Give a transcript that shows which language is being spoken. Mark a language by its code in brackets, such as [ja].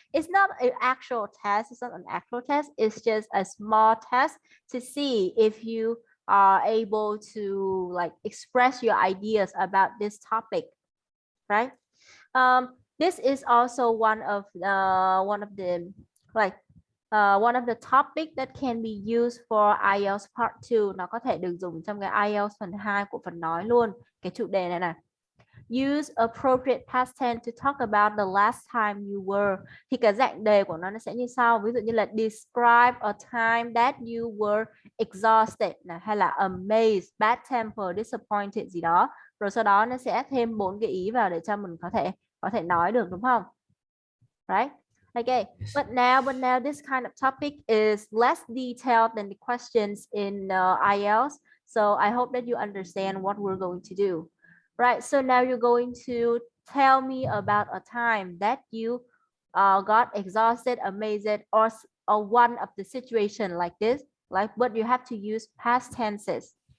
[en] It's not an actual test. It's not an actual test. It's just a small test to see if you are able to like express your ideas about this topic, right? This is also one of the like one of the topic that can be used for IELTS Part 2. [vi] Nó có thể được dùng trong cái IELTS phần 2 của phần nói luôn. Cái chủ đề này này. [en] Use appropriate past tense to talk about the last time you were. [vi] Thì cái dạng đề của nó sẽ như sau. Ví dụ như là [en] describe a time that you were exhausted [vi] này, hay là [en] amazed, bad temper, disappointed [vi] gì đó. Rồi sau đó nó sẽ thêm 4 cái ý vào để cho mình có thể nói được, đúng không? [en] Right? Okay, Yes. but now this kind of topic is less detailed than the questions in IELTS. So I hope that you understand what we're going to do. Right, so now you're going to tell me about a time that you got exhausted, amazed, or one of the situation like this, like, but you have to use past tenses.